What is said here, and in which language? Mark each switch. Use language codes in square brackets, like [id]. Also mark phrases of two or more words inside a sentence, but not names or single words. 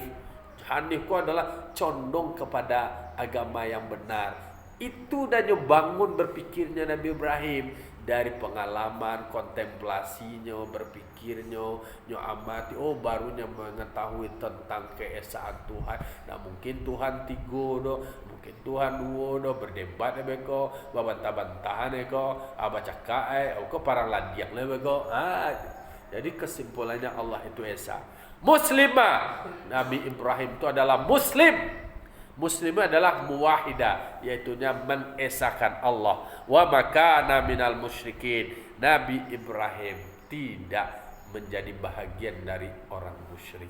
[id] Hanif itu adalah condong kepada agama yang benar. Itu dan bangun berpikirnya Nabi Ibrahim dari pengalaman, kontemplasinya, berpikirnya, nyo amati, barunya mengetahui tentang keesaan Tuhan. [min] Nah mungkin Tuhan tigo do, mungkin Tuhan duo do, berdebat beko, babantah-bantahan beko, baca kae, ko parang ladiang le beko. [id] Jadi kesimpulannya Allah itu esa. Muslimah, Nabi Ibrahim itu adalah Muslim. Muslim adalah muwahidah, yaitunya mengesahkan Allah. [ar] وما كان من المشركين. [id] Nabi Ibrahim tidak menjadi bahagian dari orang musyrik.